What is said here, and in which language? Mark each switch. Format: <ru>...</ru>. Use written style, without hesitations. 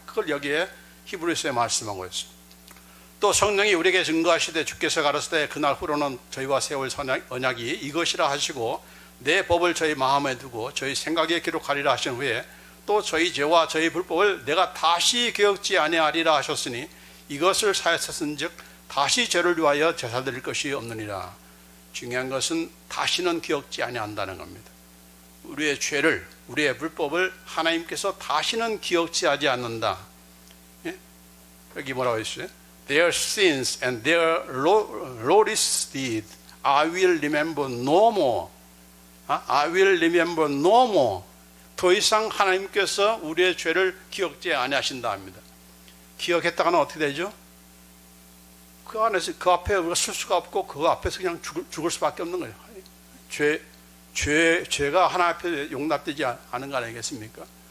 <ko>그걸 여기에 히브리서에 말씀하고 있습니다. 또 성령이 우리에게 증거하시되 주께서 가라사대 그날 후로는 저희와 세울 언약이 이것이라 하시고 내 법을 저희 마음에 두고 저희 생각에 기록하리라 하신 후에 또 저희 죄와 저희 불법을 내가 다시 기억지 아니하리라 하셨으니 이것을 사였었은즉 다시 죄를 위하여 제사 드릴 것이 없느니라. 중요한 것은 다시는 기억지 아니한다는 겁니다. 우리의 죄를, 우리의 불법을 하나님께서 다시는 기억지 하지 않는다. 여기 뭐라고 했어요?</ko> <en>Their sins and their lawless deed I will remember no more. I will remember no more.</en> <ko>더 이상 하나님께서 우리의 죄를 기억지 아니하신다 합니다. 기억했다가는 어떻게 되죠? 그 안에서, 그 앞에 우리가 쓸 수가 없고 그 앞에서 그냥 죽을 수밖에 없는 거예요. 죄가 하나님 앞에 용납되지 않은 거 아니겠습니까?</ko>